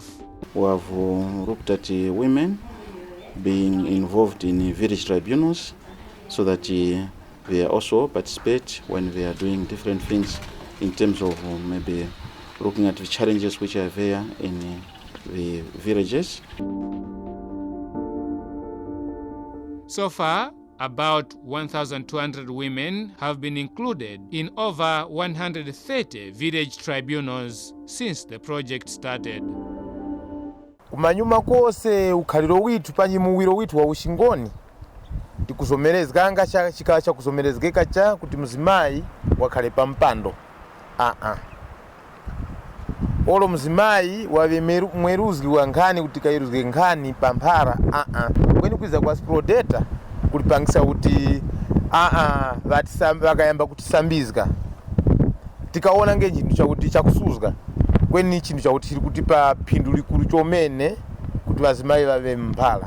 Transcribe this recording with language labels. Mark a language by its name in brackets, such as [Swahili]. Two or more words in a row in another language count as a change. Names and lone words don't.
[English] We have looked at women being involved in village tribunals so that they also participate when they are doing different things in terms of maybe looking at the challenges which are there in the villages. So far, about 1,200 women have been included in over 130 village tribunals since the project started. [Tumbuka] Kumanyuma kose ukhaliro witu panyimuwiro witu wa ushingoni tikuzomerezekanga chikala cha kuzomerezekeka cha kuti mzimayi wakhale pa mpando. Olo mzimayi wave mweruzi wa nkhani kuti kairuzike nkhani pa mphara kweni kwiza kwa SPRODETA kulipangisa kuti vakayamba kutisambizika tikaona nge chinthu chakuti chakusuzika kweni chinthu chakuti chiri kutipa phindu likulu chomene kuti vazimayi vave mphala.